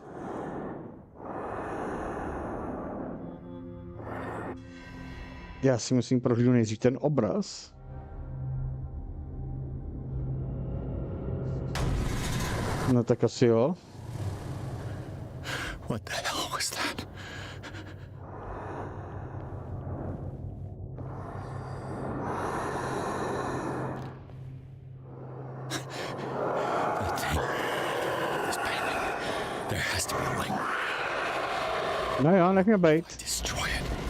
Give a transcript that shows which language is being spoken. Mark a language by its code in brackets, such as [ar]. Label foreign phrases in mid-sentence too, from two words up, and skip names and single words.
[cs] Já si musím prohlídnout nejdřív ten obraz. No tak asi jo. [en] What the hell was that? That thing. This painting. There has to be a link. [cs] No jo, nech mě bejt. [en] Destroy it.